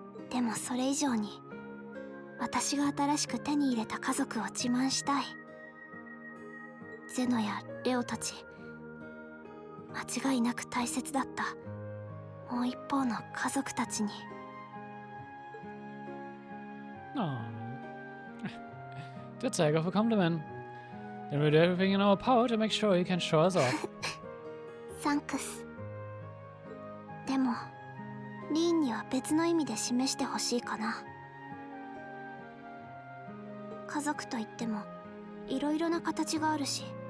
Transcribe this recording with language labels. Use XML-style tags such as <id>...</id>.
<ja>でもそれ以上に私が新しく手に入れた家族を自慢したい。ゼノやレオたち、間違いなく大切だったもう一方の家族たちに。</ja> <en>Oh. That's a heck of a compliment. Then we'll do everything in our power to make sure you can show us off. サンクス。</en> <ja>でもリーンには別の意味で示してほしいかな。家族といってもいろいろな形があるし。</ja>